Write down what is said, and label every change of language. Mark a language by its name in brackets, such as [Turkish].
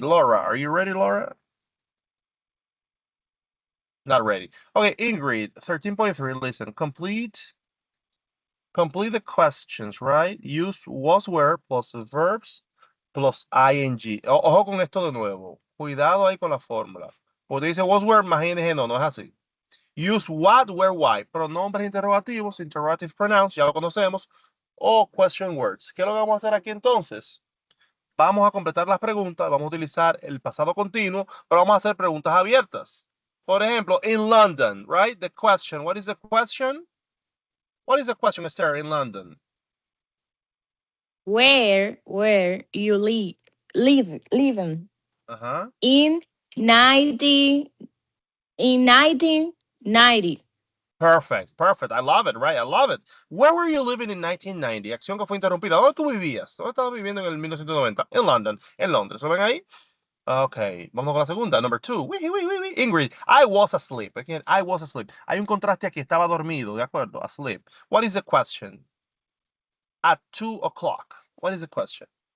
[English] Laura, are you ready, Laura? Not ready. Okay, Ingrid, 13.3. Listen, complete the questions, right? Use was, were plus verbs plus ing. [Spanish] Ojo con esto de nuevo. Cuidado ahí con la fórmula. Porque dice was, were, más ing, no es así. [English] Use what, where, why. [Spanish] Pronombres interrogativos, [English] interrogative pronouns, [Spanish] ya lo conocemos. O question words. ¿Qué es lo que vamos a hacer aquí entonces? Vamos a completar las preguntas, vamos a utilizar el pasado continuo, pero vamos a hacer preguntas abiertas. Por ejemplo, [English] in London, right? The question. What is the question? What is the question, Esther, in London? Where you living? Uh-huh. In 1990. Perfect. I love it, right? I love it. Where were you living in 1990? [Spanish] Acción que fue interrumpida. ¿Dónde tú vivías? ¿Dónde estabas viviendo en el 1990? En London, en Londres. ¿Lo ven ahí? Ok, vamos con la segunda. [English] Number 2. Ingrid, I was asleep. Again, I was asleep. [Spanish] Hay un contraste aquí. Estaba dormido, ¿de acuerdo? [English] Asleep. What is the question? At 2 o'clock. What is the question?